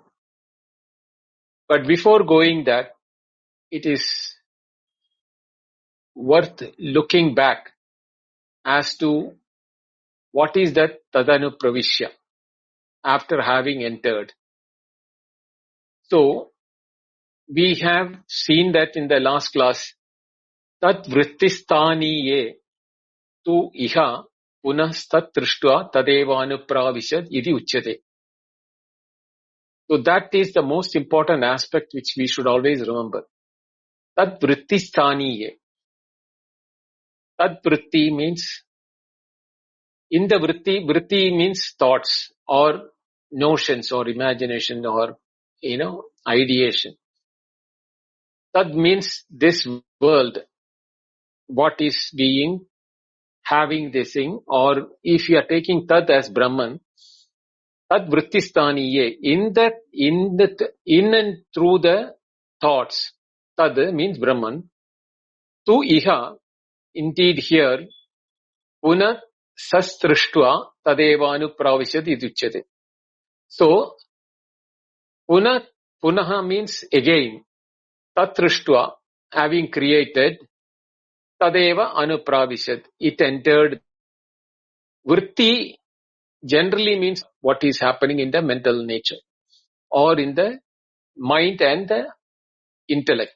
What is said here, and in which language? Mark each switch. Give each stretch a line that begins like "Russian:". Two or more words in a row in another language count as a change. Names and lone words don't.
English: But before going that, it is worth looking back as to what is that
Sanskrit: तदनु प्रविश्य
English: after having entered. So, we have seen that in the last class,
Sanskrit: तत् वृत्तिस्थानीये तु इह पुनस्तत् त्रिष्ट्वा तदेवानुप्रविशद् इति उच्यते.
English: So that is the most important aspect which we should always remember.
Sanskrit: तत् वृत्तिस्थानीये. तत् वृत्ति
English: means, in the vritti means thoughts or notions or imagination or, ideation. Tad means this world, what is being, having this thing, or if you are taking tad as Brahman,
Sanskrit: तद् वृत्तिस्थानीये,
English: in and through the thoughts, tad means Brahman,
Sanskrit: तु इह,
English: indeed here,
Sanskrit: पुन सस्त्रुष्ट्वा तदेवनु प्रविशद् इदुच्यते.
English: So, punaha means again, tatrushtva, having created,
Sanskrit: तदेव अनुप्रविशद्,
English: it entered. Vritti generally means what is happening in the mental nature or in the mind and the intellect.